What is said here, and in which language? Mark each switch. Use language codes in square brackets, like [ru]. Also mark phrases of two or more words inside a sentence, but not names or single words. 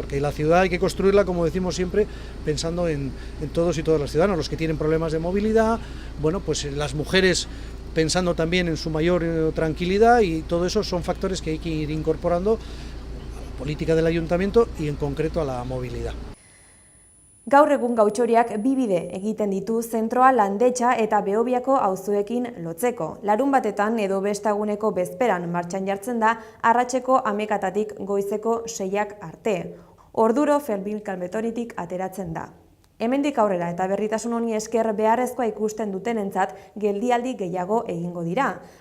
[es] Porque la ciudad hay que construirla, como decimos siempre, pensando en todos y todas las ciudadanos, los que tienen problemas de movilidad, bueno, pues las mujeres pensando también en su mayor tranquilidad, y todo eso son factores que hay que ir incorporando política del ayuntamiento y en concreto a la movilidad. [eu] Gaur egun Gautxoriak bi bide egiten ditu zentroa Landetxa eta Behobiako auzoekin lotzeko. Larun batetan edo bestaguneko bezperan martxan jartzen da arratseko 11:00 goizeko 6:00 arte. Orduro Ferbil-Kalbetoritik ateratzen da. Hemendik aurrera eta berritasun honi esker beharrezkoa ikusten dutenentzat geldialdi gehiago egingo dira.